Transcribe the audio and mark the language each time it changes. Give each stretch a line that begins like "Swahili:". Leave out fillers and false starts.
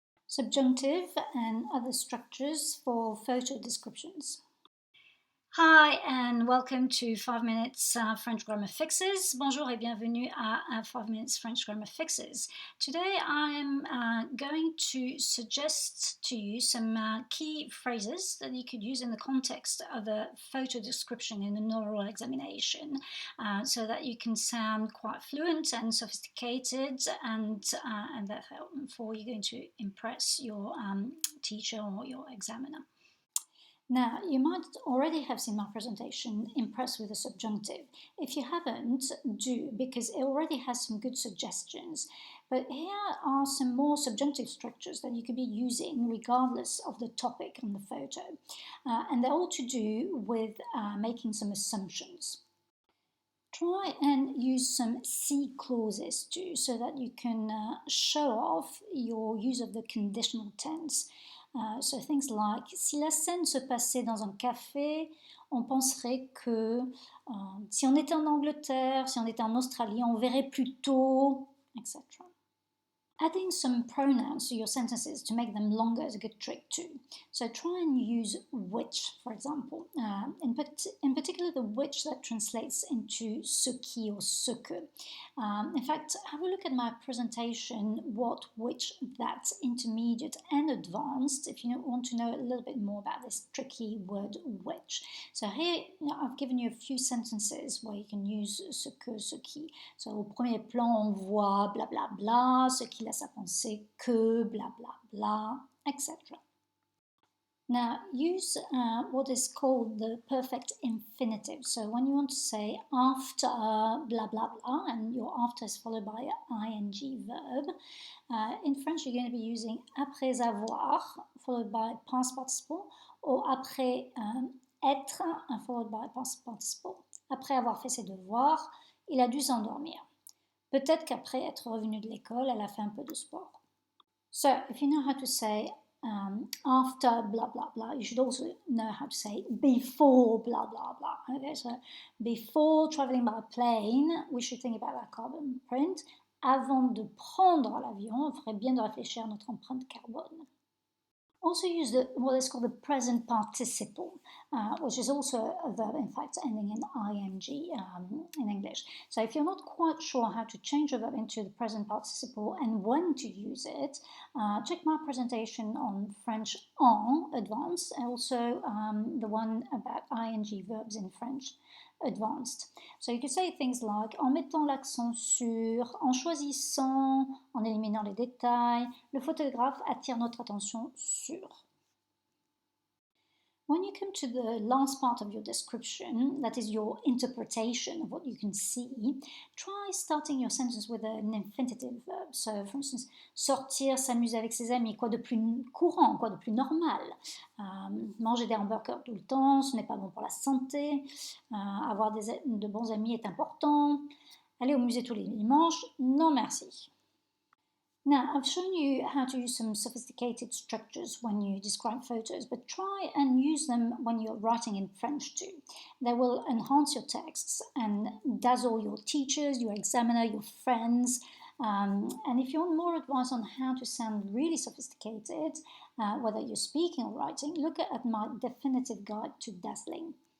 English: Subjunctive and other structures for photo descriptions. Hi and welcome to 5 Minutes French Grammar Fixes.
French: Bonjour et bienvenue à 5 Minutes French Grammar Fixes.
English: Today I'm going to suggest to you some key phrases that you could use in the context of a photo description in an oral examination so that you can sound quite fluent and sophisticated and therefore you're going to impress your teacher or your examiner. Now, you might already have seen my presentation, Impress with the Subjunctive. If you haven't, do, because it already has some good suggestions. But here are some more subjunctive structures that you could be using regardless of the topic on the photo. And they're all to do with making some assumptions. Try and use some si clauses too, so that you can show off your use of the conditional tense. So things like,
French: si la scène se passait dans un café, on penserait que si on était en Angleterre, si on était en Australie, on verrait plutôt, etc.
English: Adding some pronouns to your sentences to make them longer is a good trick too. So try and use which, for example. In particular, the which that translates into ce qui or ce que. In fact, have a look at my presentation, what, which, that, intermediate and advanced, if you want to know a little bit more about this tricky word which. So here I've given you a few sentences where you can use ce que, ce qui.
French: So au premier plan, on voit bla bla bla, ce qui laisse à penser que bla bla bla, etc.
English: Now use what is called the perfect infinitive. So when you want to say after blah blah blah and your after is followed by an ing verb, in French you're going to be using après avoir followed by past participle or après être followed by past participle.
French: Après avoir fait ses devoirs, il a dû s'endormir. Peut-être qu'après être revenu de l'école, elle a fait un peu de sport.
English: So if you know how to say after blah blah blah, you should also know how to say before blah blah blah. Okay, so before traveling by plane, we should think about our carbon print.
French: Avant de prendre l'avion, on ferait bien de réfléchir à notre empreinte carbone.
English: Also use what is called the present participle, which is also a verb, in fact, ending in ing in English. So if you're not quite sure how to change a verb into the present participle and when to use it, check my presentation on French en advanced, and also the one about ing verbs in French advanced. So you could say things like
French: en mettant l'accent sur, en choisissant, en éliminant les détails, le photographe attire notre attention sur.
English: When you come to the last part of your description, that is your interpretation of what you can see, try starting your sentence with an infinitive verb. So, for instance,
French: sortir, s'amuser avec ses amis, quoi de plus courant, quoi de plus normal. Manger des hamburgers tout le temps, ce n'est pas bon pour la santé. Avoir de bons amis est important. Aller au musée tous les dimanches, non merci.
English: Now, I've shown you how to use some sophisticated structures when you describe photos, but try and use them when you're writing in French too. They will enhance your texts and dazzle your teachers, your examiner, your friends. And if you want more advice on how to sound really sophisticated, whether you're speaking or writing, look at my definitive guide to dazzling.